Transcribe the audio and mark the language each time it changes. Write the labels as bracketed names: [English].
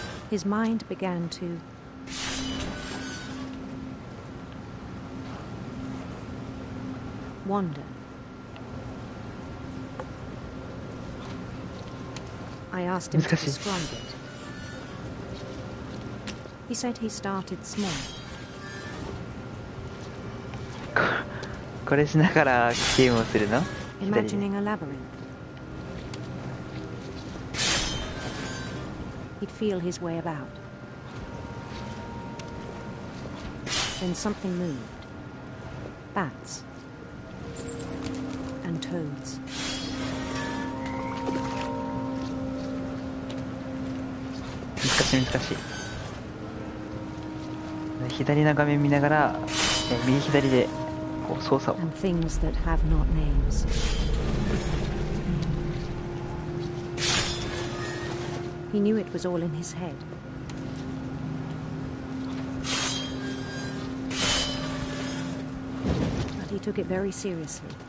[English] His mind began to wander. I asked him to describe it. He said he started small. [Japanese] これしながらゲームをするの？ [English] Imagining a labyrinth. He'd feel his way about. Then something moved. Bats. And toads. [Japanese] 難しい。左の画面見ながら、右左でこう操作を。 [English] And things that have not names. He knew it was all in his head. But he took it very seriously.